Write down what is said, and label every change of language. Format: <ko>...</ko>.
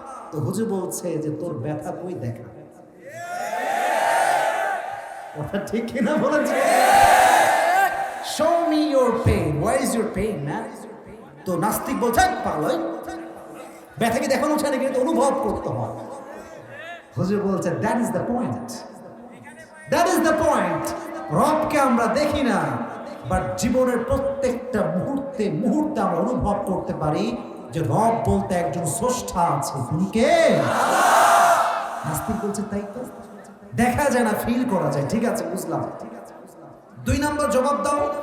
<bn>তো হুজুর বলছে যে তোর ব্যথা কই দেখা? কথা ঠিক কিনা বলেছে?</bn> <en>Show me your pain. Where is your pain, man?</en> <bn>তো নাস্তিক বলছে পাগল, ব্যথা কি দেখানো যায় না, কিন্তু অনুভব করতে হয়। হুজুর বলছে</bn> <en>that is the point. That is the point.</en> <bn>রবকে আমরা দেখি না, বাট জীবনের প্রত্যেকটা মুহূর্তে মুহূর্তে আমরা অনুভব করতে পারি যে রব বলতে একজন স্রষ্টা আছে। তিনি কে? নাস্তিক বলছে তাই তো, দেখা যায় না, ফিল করা যায়। ঠিক আছে, বুঝলাম। 2 নম্বর জবাব দাও।</bn>